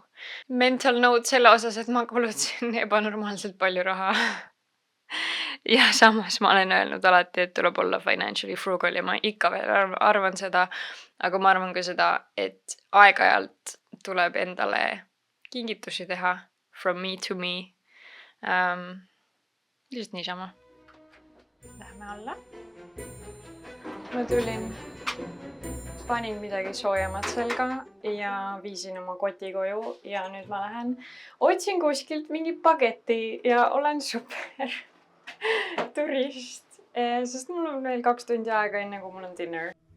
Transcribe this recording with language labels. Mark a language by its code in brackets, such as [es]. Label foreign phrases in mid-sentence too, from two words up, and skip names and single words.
[en] Mental note [et] selle osas, et ma kulutasin ebanormaalselt palju raha. Ja samas ma olen öelnud alati, et tuleb olla [en] financially frugal [et] ja ma ikka veel arvan seda, aga ma arvan ka seda, et aeg-ajalt tuleb endale kingitusi teha [en] from me to me. [et] Lihtsalt niisama. Lähme alla. Ma tulin, panin midagi soojemat selga ja viisin oma koti koju ja nüüd ma lähen otsin kuskilt mingi bageti ja olen super turist, sest mul on veel 2 tundi aega enne kui mul on dinner.